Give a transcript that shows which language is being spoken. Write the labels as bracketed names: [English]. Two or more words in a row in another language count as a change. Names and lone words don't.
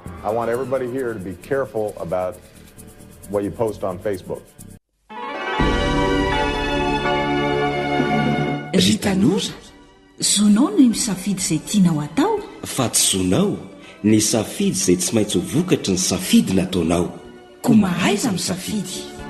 [English] want everybody here to be careful about what you post on Facebook. [Malagasy] Ry tanora, zonao ny misafidy izay tianao atao, fa tsy zonao ny safidy izay tsy maintsy ho vokatry ny safidy nataonao. ko mahaiza misafidy.